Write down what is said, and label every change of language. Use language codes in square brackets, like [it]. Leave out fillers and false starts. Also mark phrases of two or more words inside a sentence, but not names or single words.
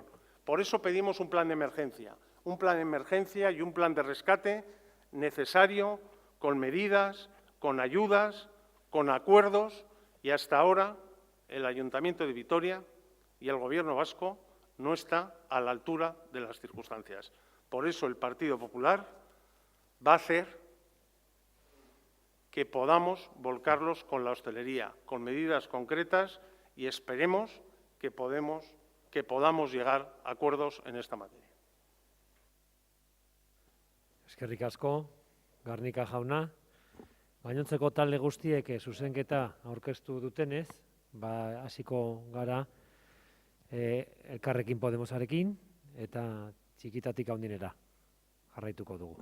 [es] Por eso pedimos un plan de emergencia y un plan de rescate necesario, con medidas, con ayudas, con acuerdos, y hasta ahora el Ayuntamiento de Vitoria y el Gobierno vasco no está a la altura de las circunstancias. Por eso el Partido Popular va a hacer que podamos volcarlos con la hostelería, con medidas concretas, y esperemos que podamos llegar a acuerdos en esta materia. [eu] Eskerrik asko, Garnika jauna. Gainontzeko talde guztiek zuzenketa aurkeztu dutenez, hasiko gara Elkarrekin Podemosarekin eta txikitatik handinera jarraituko dugu.